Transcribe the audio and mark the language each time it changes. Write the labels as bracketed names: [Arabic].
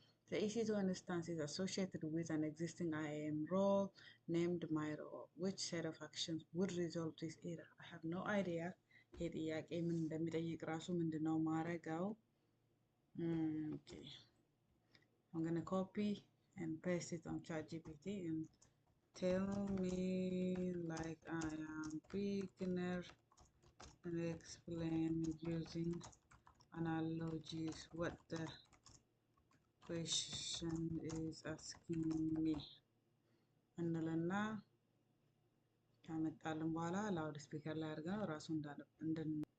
[English] The EC2 instance is associated with an existing IAM role named my role. Which set of actions would resolve this error? I have no idea. [Amharic] ይሄ ጥያቄ ምን እንደሚጠይቅ ራሱ ምንድነው ማረጋው? [English] Okay. I'm gonna copy and paste it on ChatGPT and tell me like I am beginner and explain using analogies what the question is asking me. [Amharic] እንልና ካመጣልን በኋላ ላውድ ስፒከር ላይ አድርገን ራሱ እንድን